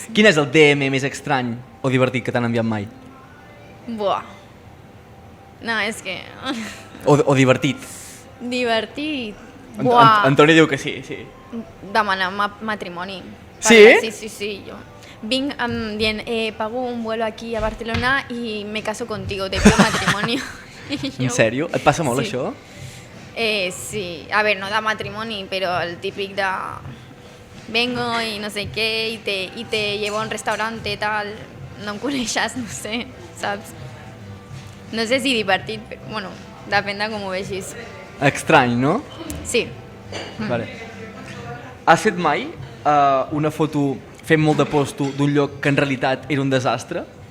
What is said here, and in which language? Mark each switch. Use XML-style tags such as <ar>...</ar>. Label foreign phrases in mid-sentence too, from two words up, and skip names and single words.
<ca>Quin és el DM més estrany o divertit que t'han enviat mai? Buah. No, és que... O divertit? Divertit. Buah. Antoni diu que sí, sí. Demanar matrimoni. Sí? Sí, jo. Vinc dient,</ca> <es>pago un vuelo aquí a Barcelona y me caso contigo, te pido matrimonio.</es> <ca>En sèrio? Et passa molt Sí. això? Sí,</ca> <es>a ver,</es> <ca>no de matrimoni, però el típic de</ca> <es>vengo y</es> <ca>no sé què</ca> <es>y te llevo a un restaurante tal,</es> <ca>no em coneixes, no sé, saps? No sé si divertit, però, bueno, depèn de com ho vegis. Estrany, no? Sí. Vale. Has fet mai una foto fent molt de posto d'un lloc que en realitat era un desastre?</ca>